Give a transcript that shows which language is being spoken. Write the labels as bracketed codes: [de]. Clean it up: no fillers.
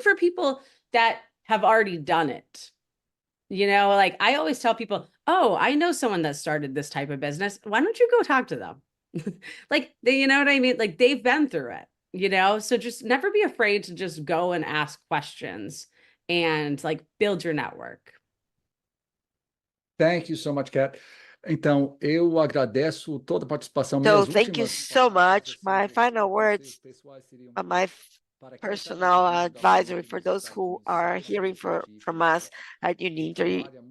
[en] Look for people that have already done it. You know, like I always tell people, oh, I know someone that started this type of business. Why don't you go talk to them? Like they, you know what I mean? Like they've been through it, you know? So just never be afraid to just go and ask questions and like build your network. Thank you so much, Kat. [pt] Então, eu agradeço toda a participação. [en] So thank you so much. My final words, my personal advisory for those who are hearing from us at Unintri.